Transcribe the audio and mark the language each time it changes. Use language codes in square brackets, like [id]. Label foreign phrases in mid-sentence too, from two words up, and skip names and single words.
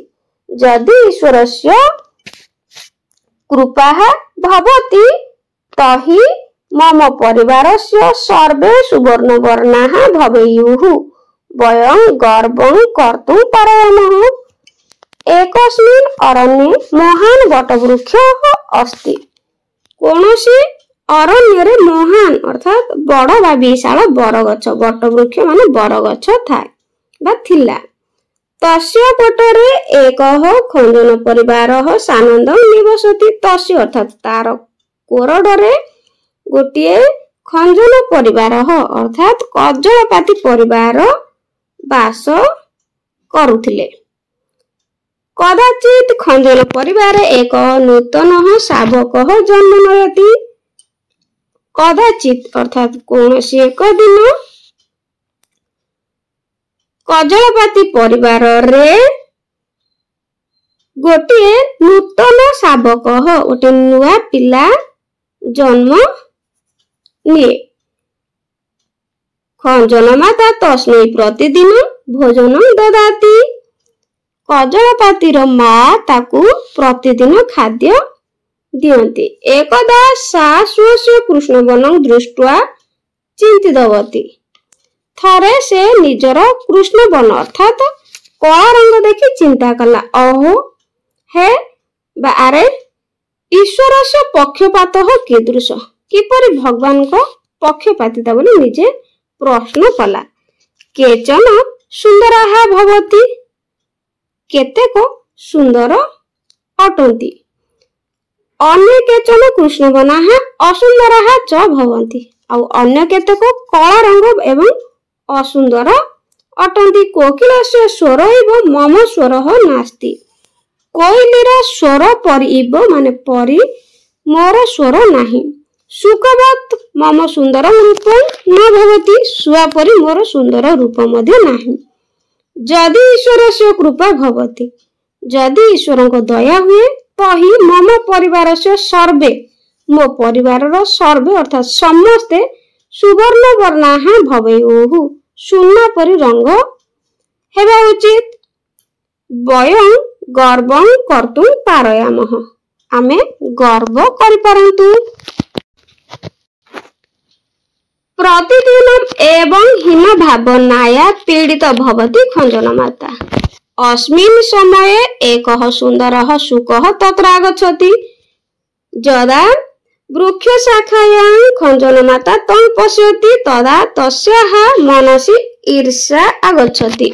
[sa] यदि ईश्वरस्य कृपा भवति तर्हि मम परिवारस्य सर्वे सुवर्णवर्णाः भवेयुः। वयं गर्वं कर्तुं पारयामः। एकस्मिन् अरण्ये महान वटवृक्षः अस्ति। [or] କୌଣସି ଅରଣ୍ୟ ରେ ମହାନ ଅର୍ଥାତ ବଡ଼ ବା ବିଶାଳ ବରଗଛ ବଟବୃକ୍ଷ ମାନେ ବରଗଛ ଥାଏ ବା ଥିଲା। [sa] तस्य कोटरे एकः खंजन परिवारः सानन्दं निवसति। [or] ତସ୍ୟ ଅର୍ଥାତ ତାର କୋରଡ଼ରେ ଗୋଟିଏ [sa] खंजन परिवारः [or] ଅର୍ଥାତ କଜଳପାତି ପରିବାର ବାସ କରୁଥିଲେ। [sa] कदाचित् खंजन परिवारे एक नूतन शावक जन्म नयति। [or] କଦାଚିତ୍ ଅର୍ଥାତ କୌଣସି ଏକ ଦିନ କଜଳପାତି ପରିବାର ରେ ଗୋଟେ ନୂତନ ଶାବକ ଗୋଟେ ନୂଆ ପିଲା ଜନ୍ମ ନିଏ। [sa] खंजन माता तस्मै प्रतिदिन भोजन ददाति। [or] କଜଳପାତିର ମାଆ ତାକୁ ପ୍ରତିଦିନ ଖାଦ୍ୟ ଦିଅନ୍ତି। [sa] एकदा सा स्वस्य कृष्णवनं दृष्ट्वा चिन्तितवती। [or] ଥରେ ସେ ନିଜର କୃଷ୍ଣବନ ଅର୍ଥାତ କଳା ରଙ୍ଗ ଦେଖି ଚିନ୍ତା କଲା, [sa] अहो हे बारे ईश्वरस्य पक्षपातः कीदृश। [or] କିପରି ଭଗବାନ କୁ ପକ୍ଷପାତିତା ବୋଲି ନିଜେ ପ୍ରଶ୍ନ କଲା। [sa] केचन सुन्दराः भवति, [or] କେତେକ ସୁନ୍ଦର ଅଟନ୍ତି। [sa] अन्य केचन कृष्णवर्णाः असुन्दराः च भवन्ति। [or] ଆଉ ଅନ୍ୟ କେତେକ କଳା ରଙ୍ଗ ଏବଂ ଅସୁନ୍ଦର ଅଟନ୍ତି। [sa] कोकिलस्य स्वर इव मम स्वरः नास्ति। [or] କୋଇଲିର ସ୍ୱର ପରି ଇବ ମାନେ ପରି ମୋର ସ୍ୱର ନାହିଁ। [sa] शुकवत् मम सुन्दरं रूपं न भवति। [or] ଶୁଆ ପରି ମୋର ସୁନ୍ଦର ରୂପ ମଧ୍ୟେ ନାହିଁ। ଯଦି [sa] ईश्वरस्य कृपा भवति, [or] ଯଦି ଈଶ୍ୱରଙ୍କ ଦୟା ହୁଏ ତହିଁ [sa] मम परिवारस्य सर्वे [or] ମୋ ପରିବାରର ସର୍ବେ ଅର୍ଥାତ ସମସ୍ତେ [sa] सुवर्ण वर्णाः भवेयुः। [or] ସୁନା ପରି ରଙ୍ଗ ହେବା ଉଚିତ। [sa] वयं गर्वं कर्तुं पारयामः। [or] ଆମେ ଗର୍ବ କରି ପାରନ୍ତୁ। [sa] प्रतिदिनम एवं हीन भावनाया पीड़ित भवति खंजन माता। अस्मिन् समये एकः सुन्दरः शुकः तत्र आगच्छति। यदा वृक्षशाखायां खंजन माता तं पश्यति तदा तस्याः मनसि ईर्ष्या आगच्छति।